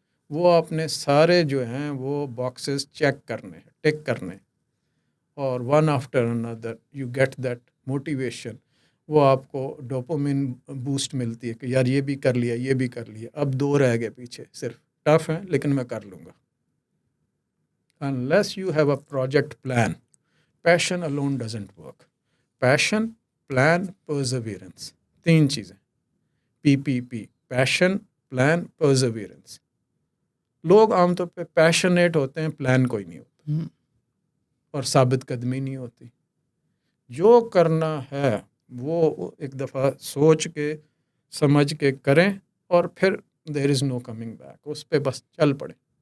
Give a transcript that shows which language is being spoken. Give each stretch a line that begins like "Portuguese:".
Urdu: وہ اپنے سارے جو ہیں وہ باکسز چیک کرنے, ٹک کرنے, اور
English: One after another you get that motivation.
Urdu: وہ آپ کو ڈوپامین بوسٹ ملتی ہے کہ یار یہ بھی کر لیا, یہ بھی کر لیا, اب 2 رہ گئے پیچھے, صرف ٹف ہیں لیکن میں کر لوں گا.
English: unless you have a project plan, passion alone doesn't work. passion, plan, perseverance,
Urdu: 3 چیزیں.
English: PPP, passion, plan, perseverance.
Urdu: لوگ عام طور پہ پیشنیٹ ہوتے ہیں, پلان کوئی نہیں ہوتا, اور ثابت قدمی نہیں ہوتی. جو کرنا ہے وہ ایک دفعہ سوچ کے سمجھ کے کریں, اور پھر
English: there is no coming back,
Urdu: اس پہ بس چل پڑیں.